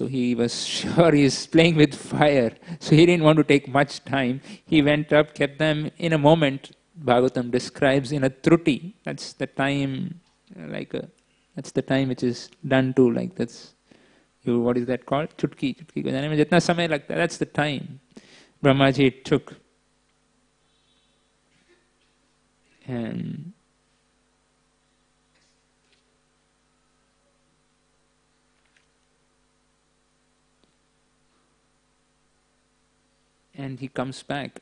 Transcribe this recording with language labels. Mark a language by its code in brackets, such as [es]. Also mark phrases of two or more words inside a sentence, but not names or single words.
[en] He was sure he is playing with fire. So he didn't want to take much time. He went up, kept them in a moment. Bhagavatam describes in a truti. That's the time, that's the time which is done to, like that's, what is that called? [hi] चुटकी। चुटकी को जाने में जितना समय लगता है, [en] that's the time Brahmaji took. And he comes back.